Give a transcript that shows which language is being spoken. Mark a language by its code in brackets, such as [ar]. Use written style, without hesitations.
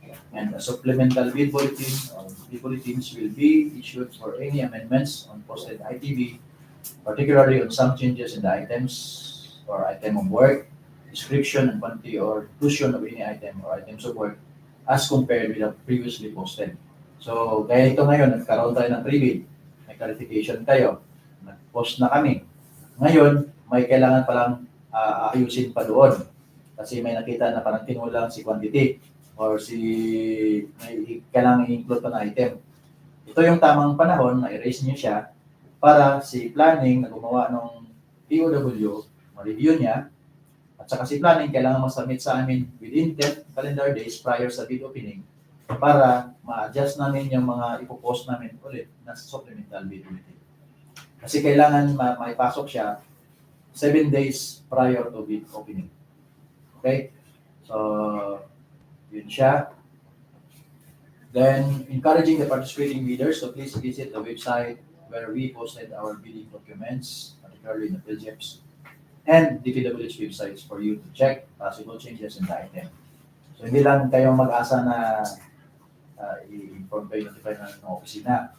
[en] And a supplemental bid bulletin or bid bulletins will be issued for any amendments on posted ITV, particularly on some changes in the items or item of work, description and quantity or inclusion of any item or items of work as compared with the previously posted. [tl] So, kaya ito ngayon, nagkaroon tayo ng pre-bid, may clarification tayo, nag-post na kami. Ngayon, may kailangan palang ayusin pa doon. Kasi may nakita na parang kinulang si quantity or may kailangan i-include pa na item. Ito yung tamang panahon na i-raise niyo siya para si planning na gumawa ng DOW, ma-review niya, at saka si planning kailangan mag-submit sa amin within 10 calendar days prior sa bid opening para ma-adjust namin yung mga ipopost namin ulit na supplemental bid bulletin. Kasi kailangan maipasok siya 7 days prior to bid opening. Okay? So, yun siya. [en] Then, encouraging the participating bidders to please visit the website where we posted our bidding documents, particularly in the PLGEPs, and DPWH websites for you to check possible changes in the item. [tl] So, hindi lang kayong mag-asa na i-inform kayo, notify ng opisina.